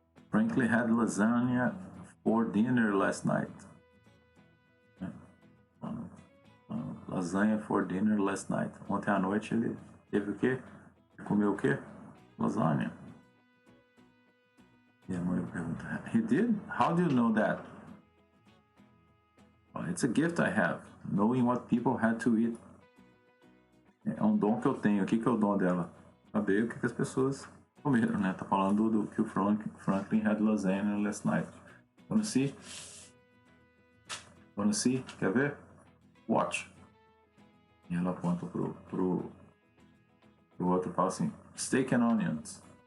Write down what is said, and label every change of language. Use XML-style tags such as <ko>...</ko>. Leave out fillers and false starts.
<en>Franklin had lasagna for dinner last night. Lasanha for dinner last night.</en> <pt>Ontem à noite ele teve o quê? Comeu o quê? Lasanha. E a mãe pergunta,</pt> <en>he did? How do you know that? Well, it's a gift I have, knowing what people had to eat.</en> <pt>É um dom que eu tenho. O que é o dom dela? Saber o que as pessoas comeram, né? Tá falando do que o Franklin</pt> <en>had lasagna last night. Wanna see?</en> <pt>Quer ver?</pt> <en>Watch.</en> <pt>E ela aponta pro outro e fala assim,</pt> <en>steak and onions.</en>